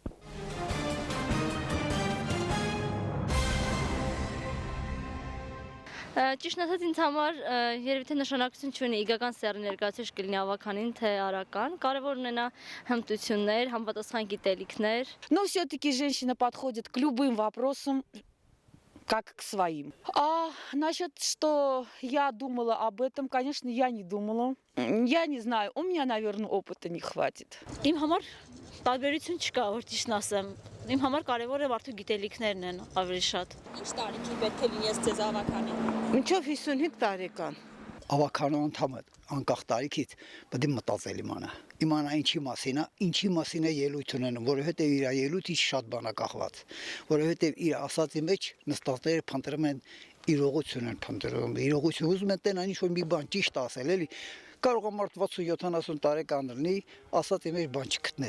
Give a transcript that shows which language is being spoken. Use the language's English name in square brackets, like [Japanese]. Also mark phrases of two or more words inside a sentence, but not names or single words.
[Armenian] Ճիշտ ասած ինձ համար երևի թե նշանակություն չունի իգական սեռի ներկայացուցիչ կլինի ավականին թե արական, կարևոր ունենա հմտություններ, համապատասխան գիտելիքներ։ [Russian] Но все-таки женщина подходит к любым вопросам как к своим. А насчет, что я думала об этом, конечно, я не думала. Я не знаю, у меня, наверное, опыта не хватит. [Armenian] Իմ համար տարբերություն չկա, որ ճիշտն ասեմ։ Իմ համար կարևորը մարդու գիտելիքներն են ավելի շատ։ Ինչ տարիքի պետք է լինես ձեզ ավականին։ Մինչև 55 տարեկան։ Ավականու անդամը անկախ տարիքից պետք է մտածել իմանա ինչի մասին է ելույթ ունենում, որովհետև իր ելույթից շատ բան է կախված, որովհետև իր ասածի մեջ նստածները փնտրում են իրողություն են փնտրում, իրողություն ուզում են տենան ինչ-որ մի բան ճիշտ ասել, էլի կարող է մարդ 60-70 տարեկան լինի, ասածի մեջ բան չգտնես։